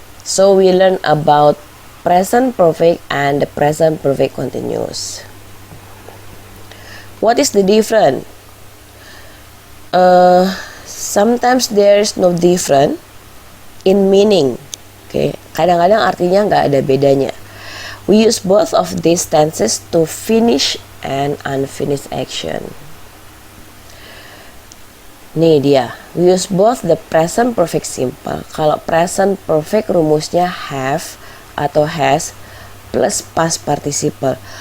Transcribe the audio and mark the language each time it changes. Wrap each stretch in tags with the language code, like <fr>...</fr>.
<en>So we learn about present perfect and the present perfect continuous. What is the difference? Sometimes there is no difference in meaning.</en> <id>Okay, kadang-kadang artinya nggak ada bedanya.</id> <en>We use both of these tenses to finish and unfinished action.</en> <id>Nih dia,</id> <en>we use both the present perfect simple.</en> <id>Kalau present perfect rumusnya have atau has plus past participle.</id>